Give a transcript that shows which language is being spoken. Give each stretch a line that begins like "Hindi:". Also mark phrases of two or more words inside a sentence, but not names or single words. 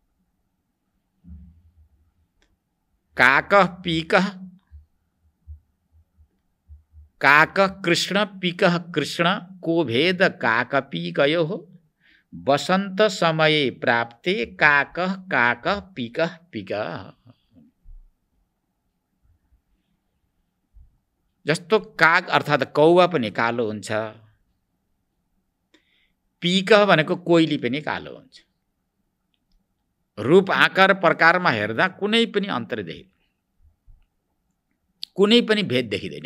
Sanskrit: काक पीक, काक कृष्ण पीक कृष्ण, को भेद काक पीकयो हो, बसन्त समय प्राप्ते काक काक पीक पीक।
Nepali: जस्तो काग अर्थात् कौवा पनि कालो हुन्छ, पीक भनेको कोइली पनि कालो हुन्छ। रूप आकार प्रकारमा हेर्दा कुनै पनि अन्तर देखिँदैन, कुनै पनि भेद देखिँदैन।